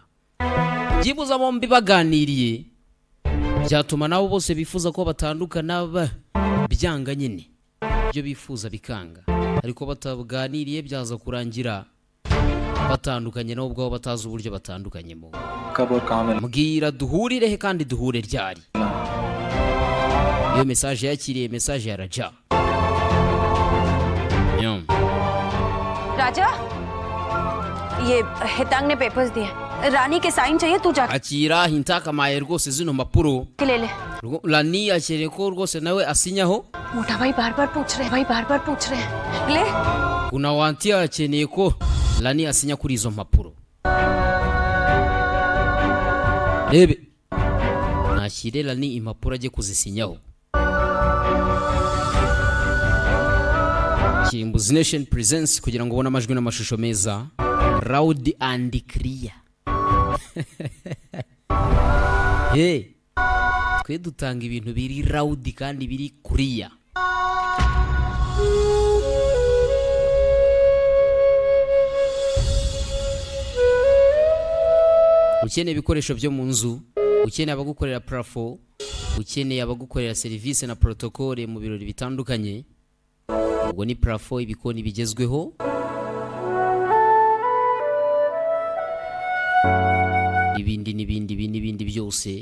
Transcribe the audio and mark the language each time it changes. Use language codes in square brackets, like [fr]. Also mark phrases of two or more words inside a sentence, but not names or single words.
[rw] byibuza bombi baganiriye byatuma nabo bose bifuza ko batandukana byanga nyine, ibyo bifuza bikanga, ariko bataganiriye byaza kurangira batandukanye nabo ubwabo batazi uburyo batandukanyemo. mbwira duhurire he kandi duhure ryari? iyo message yakiriye message ya Raja. [hi] राजा, ये हितांग ने पेपर्स दिए, रानी के साइन चाहिए, तू जाके [rw] akira hintaka maye rwose zino mpapuro. [hi] ले ले। [rw] Lani akeneye ko rwose nawe asinyaho. [hi] मोटा भाई बार बार पूछ रहे हैं। ले [rw] kuna wanti akeneye ko Lani asinya kuri izo mpapuro. Rebe nashyire Lani impapuro ajye kuzisinyaho. Kimbuzi Nation Presents kugira ngo ubone amajwi n'amashusho meza, [en] loud and clear. [rw] twe dutanga ibintu biri loud kandi biri clear. ukeneye ibikoresho byo mu nzu, ukeneye abagukorera parafo, ukeneye abagukorera serivisi na protocole mu birori bitandukanye, ubwo ni parafo, ibikoni bigezweho, n'ibindi byose.